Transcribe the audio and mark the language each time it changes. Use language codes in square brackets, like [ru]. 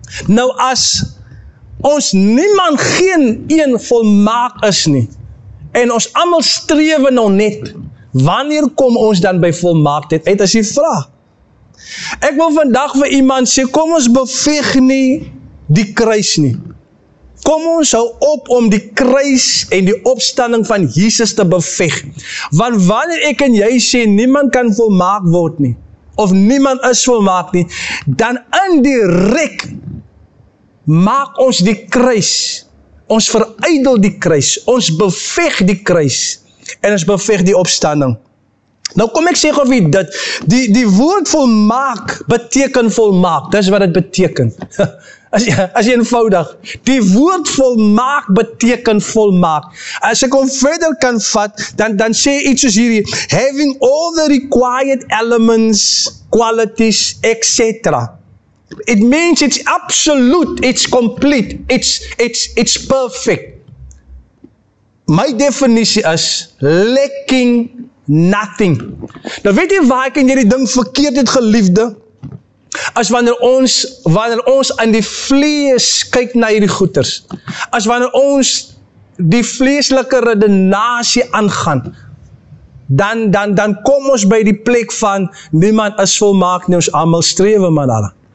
[af] Nou as ons niemand geen een volmaak is nie, en ons almal strewe nou net, wanneer kom ons dan by volmaaktheid uit as jy vra? Ek wil vandag vir iemand sê, kom ons beveg nie die kruis nie. Kom ons hou op om die kruis en die opstanding van Jesus te beveg. Want wanneer ek en jy sê, niemand kan volmaak word nie, of niemand is volmaak nie, dan indirek maak ons die kruis, ons verydel die kruis, ons beveg die kruis, en ons beveg die opstanding. Nou kom ek sê gou vir dit, die woord volmaak beteken volmaak, dis wat dit beteken. As jy eenvoudig, die woord volmaak beteken volmaak. As ek hom verder kan vat, dan sê iets soos hierdie, [en] having all the required elements, qualities, etc. It means it's absolute, it's complete, it's perfect. [af] My definisie is [en] lacking nothing. [af] Nou weet jy waar ek en jy die ding verkeerd het, geliefde? As wanneer ons aan die vlees kyk na hierdie goeters, as wanneer ons die vleeslike redenasie aangaan, dan kom ons by die plek van niemand is volmaak nie, ons almal strewe man alle.